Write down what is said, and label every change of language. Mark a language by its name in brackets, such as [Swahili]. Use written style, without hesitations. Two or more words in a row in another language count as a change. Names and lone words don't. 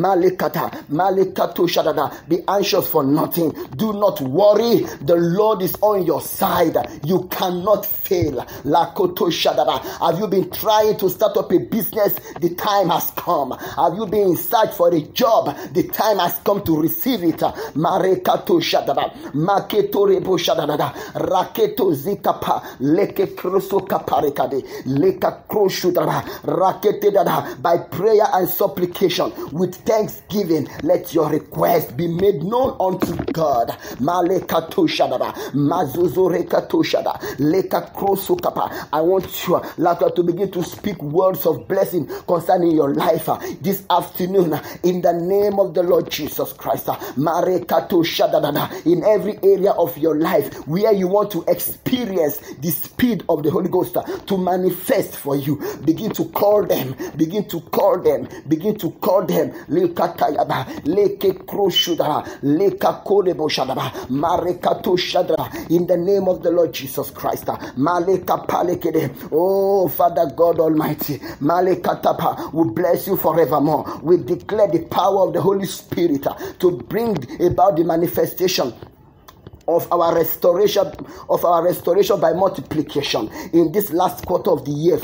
[English] Be anxious for nothing. Do not worry. The Lord is on your side. You cannot fail. Have you been trying to start up a business? The time has come. Have you been in search for a job? The time has come to receive it. Raketo zikapa leke kroso kaparekade leka kroshudara rakete dada. By prayer and supplication with thanksgiving, let your request be made known unto God. Malekato shadaba. shadaba mazuzo rekato shada leka krosu kapa. I want you to begin to speak words of blessing concerning your life this afternoon in the name of the Lord Jesus Christ. Marekato shadada. In every area of your life where you want to experience the speed of the Holy Ghost to manifest for you, begin to call them, begin to call them, begin to call them. Lekatayaba leke kroshudara leka korebo shadaba marekato shadara in the name of the Lord Jesus Christ. Maleka palekede. Oh Father God Almighty, Malekatapa, we bless you forevermore. We declare the power of the Holy Spirit to bring about the manifestation of our restoration by multiplication in this last quarter of the year.